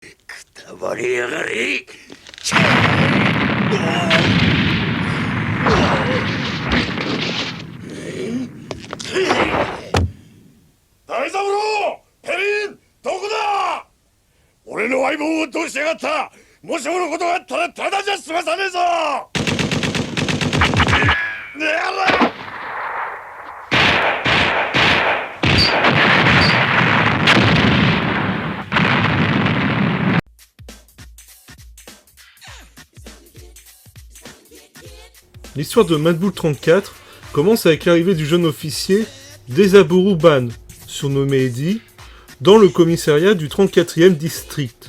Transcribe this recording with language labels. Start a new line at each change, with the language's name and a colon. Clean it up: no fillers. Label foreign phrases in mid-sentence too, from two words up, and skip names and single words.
Japanese: 大三郎、ペリン、どこだ？俺の相棒をどうしやがった？もしものことがあったらただじゃ済まさねえぞ！ねえら！
French: L'histoire de Mad Bull 34 commence avec l'arrivée du jeune officier Desaboru Ban, surnommé Eddie, dans le commissariat du 34e district.